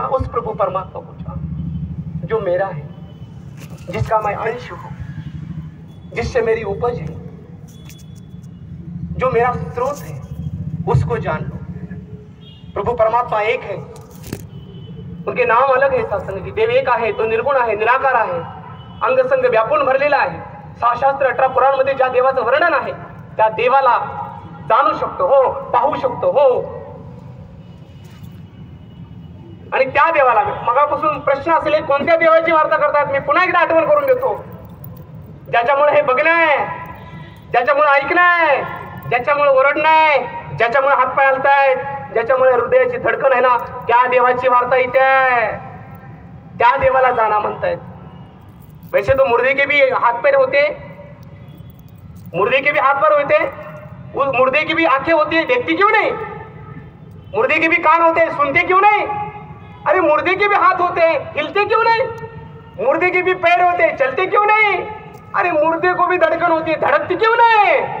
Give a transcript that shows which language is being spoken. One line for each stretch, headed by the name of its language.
Hindi: उस प्रभु परमात्मा को जान जो मेरा है, जिसका मैं अंश हूं, जिससे मेरी उपज है, जो मेरा स्रोत है, उसको जान लो. प्रभु परमात्मा एक है, उनके नाम अलग है.
Marathi: सत्संग की देव एक आहे, तो निर्गुण आहे, निराकार आहे, अंगसंग व्यापून भरलेला आहे. 6 शास्त्र 18 पुराण मध्ये ज्या देवाचं वर्णन आहे, त्या देवाला जाणू शकतो हो, पाहू शकतो हो. आणि त्या देवाला मगापासून प्रश्न असले, कोणत्या देवाची वार्ता करतात? मी पुन्हा एकदा आठवण करून देतो. ज्याच्यामुळे हे बघणं आहे, ज्याच्यामुळे ऐकणं आहे, ज्याच्यामुळे ओरडणं आहे, ज्याच्यामुळे हातपाय हलतायत, ज्याच्यामुळे हृदयाची धडकन आहे ना, त्या देवाची वार्ता इथे आहे. त्या देवाला जाना म्हणतायत.
Hindi: वैसे तो मुर्दे के भी हाथ पैर होते, मुर्दे के भी हाथ पैर होते, उस मुर्दे की भी आंखें होती है, देखती क्यों नहीं? मुर्दे के भी कान होते हैं, सुनते क्यों नहीं? अरे मुर्दे के भी हाथ होते हैं, हिलते क्यों नहीं? मुर्दे के भी पैर होते हैं, चलते क्यों नहीं? अरे मुर्दे को भी धड़कन होती है, धड़कती क्यों नहीं?